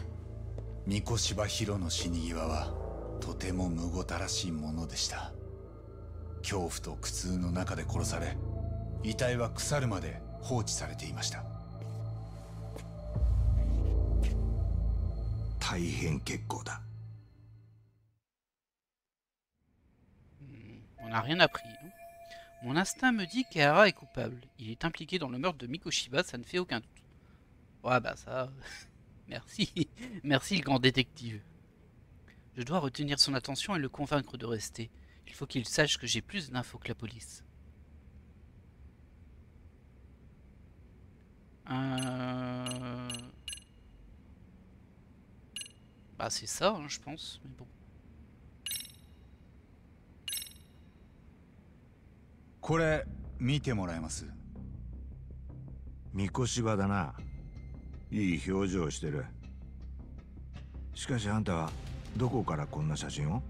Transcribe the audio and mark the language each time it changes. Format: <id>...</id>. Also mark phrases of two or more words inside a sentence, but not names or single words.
<ja>三越柴弘の死に際はとてもむごたらしいものでした。恐怖と苦痛の中で殺され、遺体は腐るまで放置されていました。大変結構だ。</ja> <fr>On n'a rien appris. Hein. Mon instinct me dit qu'Ehara est coupable. Il est impliqué dans le meurtre de Mikoshiba, ça ne fait aucun doute. Ouais, bah ça... Merci. Merci le grand détective. Je dois retenir son attention et le convaincre de rester. Il faut qu'il sache que j'ai plus d'infos que la police. Bah c'est ça, hein, je pense. Mais bon.</fr> <ja>これ見てもらえます？三越柴だな。いい表情してる。しかしあんたはどこからこんな写真を？</ja>